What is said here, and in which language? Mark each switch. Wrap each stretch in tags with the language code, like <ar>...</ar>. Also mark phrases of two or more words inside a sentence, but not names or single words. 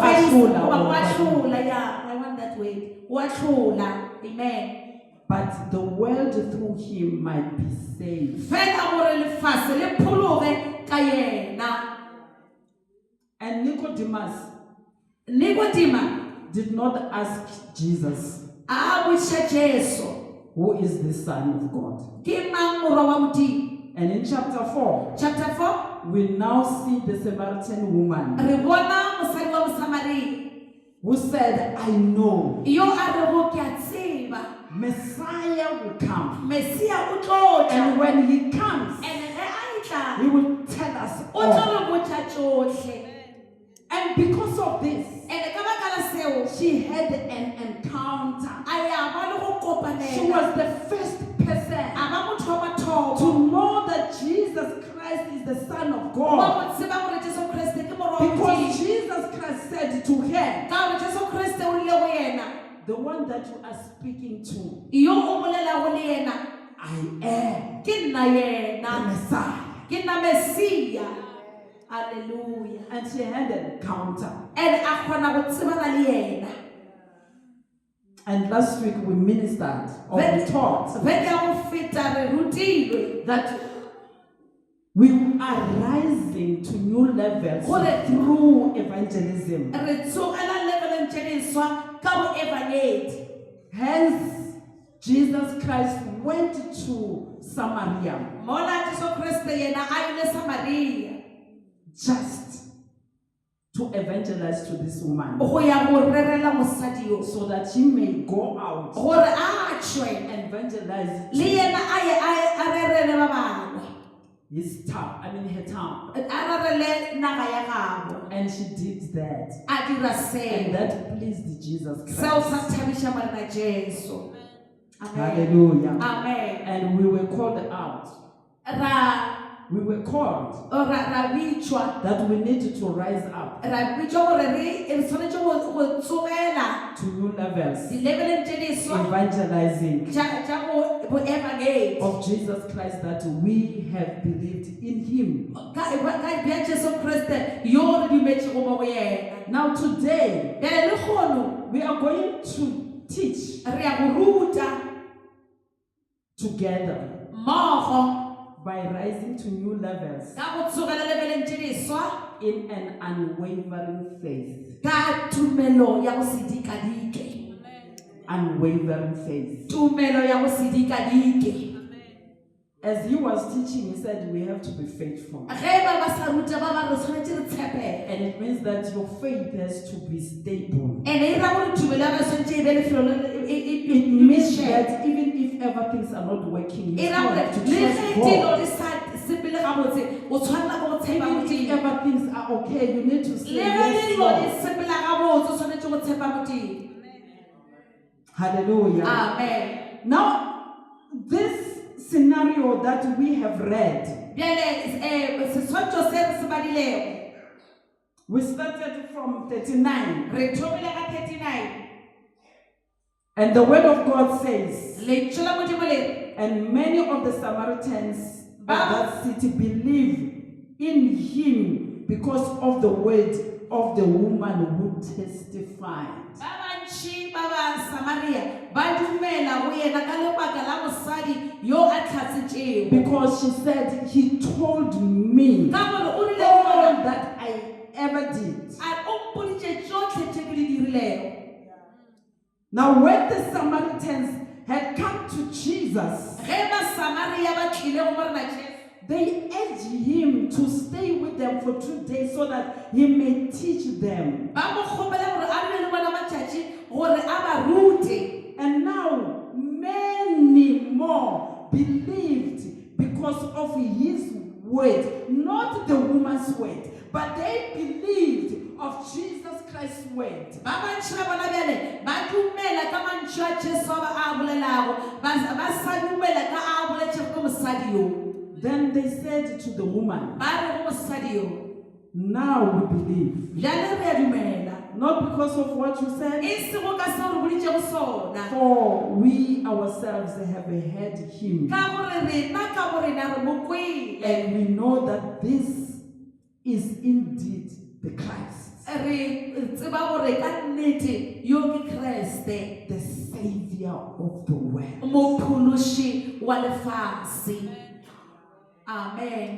<nso>ahlula, ahlula,</nso> <en>yeah, I want that word.</en> <nso>Go ahlula, amen.</nso> <en>but the world through him might be saved.</en> <nso>Fela gore lefatshe le phologe ka yena.</nso> <en>And Nicodemus</en> <nso>Nikodima</nso> <en>did not ask Jesus,</en> <nso>a botša Jesu</nso> <en>who is the Son of God.</en> <nso>ke mang morwa wa Modimo.</nso> <en>And in chapter 4, Chapter 4 we now see the Samaritan woman</en> <nso>re bona mosadi wa Mosamaria</nso> <en>who said, I know</en> <nso>yo a rego ke a tseba</nso> <en>Messiah will come.</en> <nso>Mesia o tlo tla</nso> <en>And when he comes,</en> <nso>ene ge a tla</nso> <en>he will tell us</en> <nso>o</nso> <en>all.</en> <nso>tlo re botša tšohle.</nso> <en>And because of this,</en> <nso>Ene ka baka la seo</nso> <en>she had an encounter.</en> <nso>a ya ba le go</nso> <en>She</en> <nso>kopanela</nso> <en>was the first</en> <nso>a</nso> <en>person</en> <nso>ba motho wa mathomo</nso> <en>to know that Jesus Christ is the Son of</en> <nso>wa</nso> <en>God.</en> <nso>go tseba gore Jesu Kriste ke morwa wa</nso> <en>Because</en> <nso>Modimo.</nso> <en>Jesus Christ said to her,</en> <nso>Ka gore Jesu Kriste o rile go yena</nso> <en>the one that you are speaking to,</en> <nso>yo o bolelago le yena</nso> <en>I am</en> <nso>ke nna</nso> <en>the</en> <nso>yena</nso> <en>Messiah.</en> <nso>ke nna Mesia.</nso> <en>Hallelujah. And she had an encounter.</en> <nso>Ene a kgona go tsebana le yena.</nso> <en>And last week we ministered or we taught</en> <nso>Veke ya go feta re rutilwe</nso> <en>that we are rising to new levels</en> <nso>Gore-</nso> <en>through evangelism.</en> <nso>re tsogela leveleng tše diswa ka bo evangelii.</nso> <en>Hence, Jesus Christ went to Samaria</en> <nso>Mola Jesu Kriste yena a ile Samaria</nso> <en>just to evangelize to this woman</en> <nso>go ya go rerela mosadi yo</nso> <en>so that she may go out</en> <nso>gore a tšwe</nso> <en>and evangelize</en> <nso>le yena a ye a rerele ba bangwe</nso> <en>his town, her town.</en> <nso>a rerele naga ya gagwe.</nso> <en>And she did that.</en> <nso>A dira</nso> <en>And</en> <nso>seo</nso> <en>that pleased Jesus</en> <nso>seo</nso> <en>Christ.</en> <nso>sa thabiša morena Jesu.</nso> <en>Amen. Hallelujah. Amen. And we were called out. We were called</en> <nso>Ra bitšwa</nso> <en>that we needed to rise up</en> <nso>ra bitšwa gore re tshwanetse go tsogela</nso> <en>to new levels,</en> <nso>di-leveleng tše diswa</nso> <en>evangelizing</en> <nso>tša bo evangelii</nso> <en>of Jesus Christ, that we have believed in him.</en> <nso>ka bja Jesu Kriste yo re dumetšego mo go yena.</nso> <en>Now today,</en> <nso>Bjale le kgono</nso> <en>we are going to teach</en> <nso>re ya go ruta</nso> <en>together</en> <nso>mmogo</nso> <en>by rising to new levels</en> <nso>ka go tsogela leveleng tše diswa</nso> <en>in an unwavering faith.</en> <nso>ka tumelo ya go se dikadike.</nso> <en>Unwavering faith.</en> <nso>Tumelo ya go se dikadike.</nso> <en>As he was teaching, he said we have to be faithful.</en> <nso>Ge ba ba sa ruta ba ba re tshwanetse re tshepege.</nso> <en>And it means that your faith has to be stable.</en> <nso>Ene e ra gore tumelo ya ga tshwanetse e be lefelo</nso> <en>It means that even if ever things are not working, you</en> <nso>e ra</nso> <en>still</en> <nso>gore</nso> <en>have to</en> <nso>le ge</nso> <en>trust</en> <nso>dilo</nso> <en>God.</en> <nso>di sa sepele gabotse o tshwanela go tshepa</nso> <en>Even if</en> <nso>Modimo.</nso> <en>ever things are okay, you need to say</en> <nso>Le ge</nso> <en>yes,</en> <nso>dilo di</nso> <en>Lord.</en> <nso>sepela gabotse o tshwanetse go tshepa Modimo.</nso> <en>Hallelujah. Amen. Now, this scenario that we have read,</en> <nso>Bjale seswantšho se re se badilego</nso> <en>we started from 39,</en> <nso>re thomile ka 39</nso> <en>and the word of God says,</en> <nso>letšo la Modimo le re</nso> <en>and many of the Samaritans of that city believe in him because of the word of the woman who testified.</en> <nso>ba bantši ba ba Samaria ba dumela go yena ka lebaka la mosadi yo a tlhatsitšego.</nso> <en>Because she said, he told me</en> <nso>Ka gore o rile</nso> <en>all that I ever did.</en> <nso>a o mpoditše tšotlhe tše ke di dirilego.</nso> <en>Now when the Samaritans had come to Jesus,</en> <nso>Ge ba Samaria ba tlile go morena Jesu,</nso> <en>they urged him to stay with them for 2 days so that he may teach them.</en> <nso>ba mo kgopela gore a dule le bona matšatši gore a ba rute.</nso> <en>And now many more believed because of his word, not the woman's word, but they believed of Jesus Christ's word.</en> <nso>Ba bantši ba bona bjale ba dumela ka mantšu a Jesu a bolelago, ba sa dumela ka a boletšego ke mosadi yo.</nso> <en>Then they said to the woman,</en> <nso>Ba re go mosadi yo,</nso> <en>now we believe.</en> <nso>bjale re a dumela.</nso> <en>Not because of what you said,</en> <nso>E sego ka seo re boditšego sona,</nso> <en>for we ourselves have heard him.</en> <nso>ka gore rena ka borena re mo kwele.</nso> <en>And we know that this is indeed the Christ,</en> <nso>Re tseba gore ka nnete yo ke Kriste,</nso> <en>the Savior of the world.</en> <nso>mophološi wa lefatshe.</nso> <en>Amen.</en>